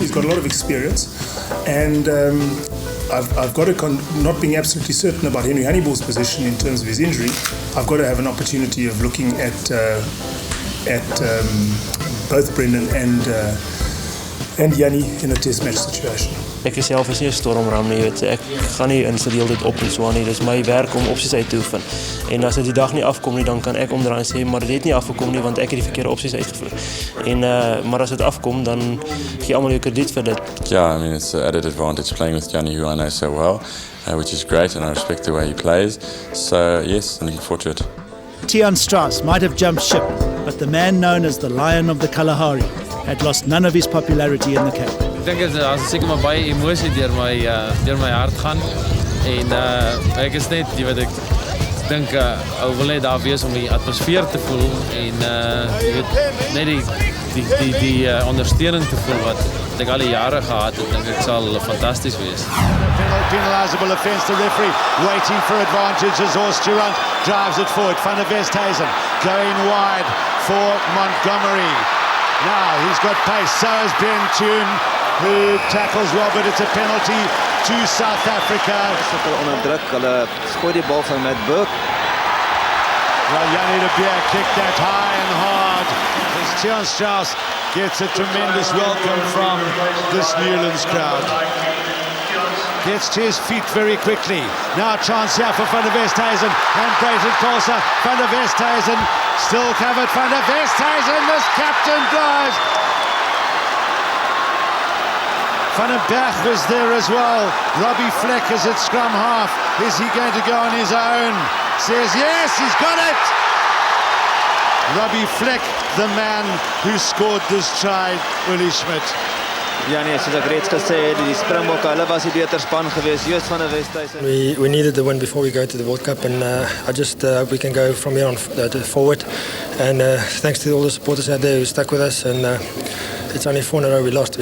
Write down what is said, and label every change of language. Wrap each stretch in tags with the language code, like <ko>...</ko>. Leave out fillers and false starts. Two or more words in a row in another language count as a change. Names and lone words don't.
<en>He's got a lot of experience, and I've got to, not being absolutely certain about Henry Honeyballs' position in terms of his injury, I've got to have an opportunity of looking at both Brendan and Jannie in a test match situation.</en> <af>Ek self is nie 'n stormram nie, weet jy. Ek gaan nie insteel dit op en so aan nie. Dis my werk om opsies uit te oefen. En as dit die dag nie afkom nie, dan kan ek omdraai en sê maar dit het nie afgekom nie want ek het die verkeerde opsies uitgevoer. En maar as dit afkom, dan gee almal jou krediet vir dit.</af> <en>Yeah, I mean it's an added advantage playing with Jannie, who I know so well, which is great, and I respect the way he plays. So yes, I'm looking forward to it. Tiaan Strauss might have jumped ship, but the man known as the Lion of the Kalahari had lost none of his popularity in the camp.</en> <af>Ek dink dit is seker maar baie emosie deur my hart gaan en ek is net jy weet ek dink ou wil net daar wees om die atmosfeer te voel en jy weet net die ondersteuning te voel wat ek al die jare gehad het, dink ek sal fantasties wees.</af> <en>Penalisable offence, the referee waiting for advantage as Oost-Durant drives it forward. Van der Westhuizen going wide for Montgomery. Now he's got pace, so has Ben Toon, who tackles Robert. It's a penalty to South Africa.</en> <af>Onder druk, hulle gooi die bal van Matt Burke.</af> <en>Well, Jannie de Beer kicked that high and hard as Tian Strauss gets a tremendous welcome from this Newlands crowd. Gets to his feet very quickly. Now a chance here for Van der Westhuizen and Brayton Kolsa. Van der Westhuizen still covered. Van der Westhuizen, this captain drives. Van den Berg was there as well. Robbie Fleck is at scrum half. Is he going to go on his own? Says yes, he's got it. Robbie Fleck, the man who scored this try, Willie Schmidt.</en> <af>Ja nee, soos ek reeds gesê het, die Springbok, hulle was die beter span geweest. Joost van der Westhuizen.</af> <en>We needed the win before we go to the World Cup, and I just hope we can go from here on forward. And thanks to all the supporters out there who stuck with us. And it's only 4 in a row we lost.</en>